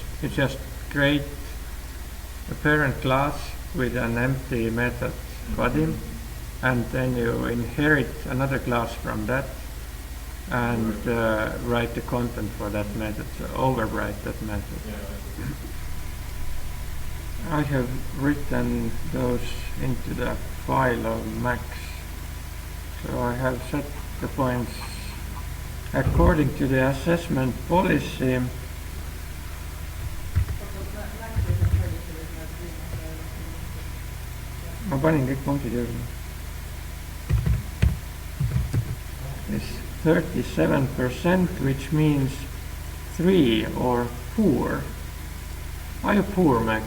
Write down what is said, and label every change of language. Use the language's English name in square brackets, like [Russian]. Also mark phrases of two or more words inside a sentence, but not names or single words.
[English] You just create a parent class with an empty method body, and then you inherit another class from that and write the content for that method, so overwrite that method. Yeah, I have written those into the file of Max, so I have set the points. According to the assessment policy, [Estonian] ma panin kõik punktid juurde. [English] Is 37%, which means 3 or 4. Are you poor, Max?